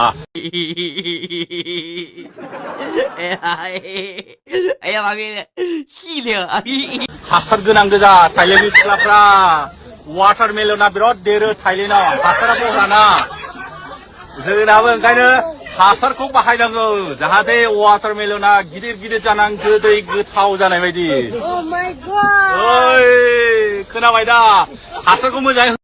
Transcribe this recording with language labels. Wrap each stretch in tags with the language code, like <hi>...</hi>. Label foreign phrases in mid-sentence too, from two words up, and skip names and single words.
<brx>हासार गोनां गोजा थाइलेण्डनि सिख्लाफ्रा. वाटारमेलना बिराद देरो थाइलेण्डआव. हासारा बहाना. जोंनाबो ओंखायनो हासारखौ बाहायनांगौ जाहाथे वाटारमेलना गिदिर गिदिर जानानै गोदै गोथाव जानाय बायदि.</brx> <en>Oh my god.</en> <brx>ओइ खोनाबाय दा हासारखौ मोजाङै</brx>